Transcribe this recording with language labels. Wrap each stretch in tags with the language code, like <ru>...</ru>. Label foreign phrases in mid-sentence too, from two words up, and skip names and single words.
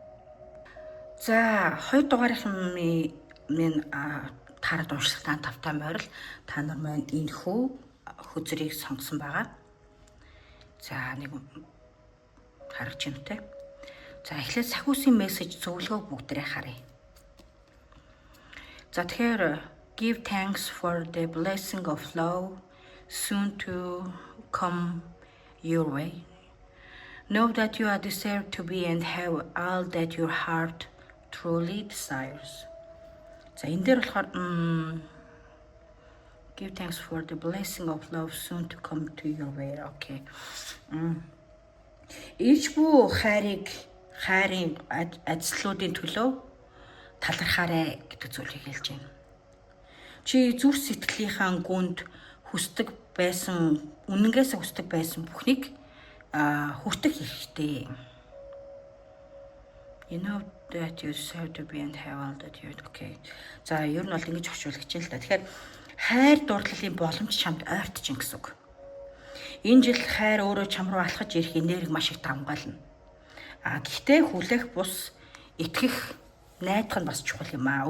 <mn>За 2 дугаарынхын минь тараад уншлагатай тавтай морил та нар маань энэхүү хөзрийг сонгосон байгаа. За нэг харагч юм те. За эхлээд сахиусын мессеж зөвлөгөөг бүгдээрээ харъя. За тэгэхээр</mn> <en>give thanks for the blessing of love soon to come your way. Know that you are deserved to be and have all that your heart truly desires.</en> <mn>За энэ дээр болохоор</mn> <en>give thanks for the blessing of love soon to come to your way. Okay.</en> <mn>Ирж бүү хайрын ажлуудын төлөө талархаарай гэдэг зүйлийг хэлж байна. Чи зүрх сэтгэлийнхаа гүнд хүсдэг байсан, үнэнгээсээ хүсдэг байсан бүхнийг хүртэх хэрэгтэй.</mn> <en>You know that you deserve to be and have all that you okay.</en> <mn>За ер нь бол ингэж орчуулагч юм л да. Тэгэхээр хайр дурлалын боломж чамд ойртож ин гэсэн үг. Энэ жил хайр өөрөө чам руу алхаж ирэх энерги маш их давмгаална. Гэхдээ хүлээх бус итгэх найдах нь бас чухал юм аа.</mn>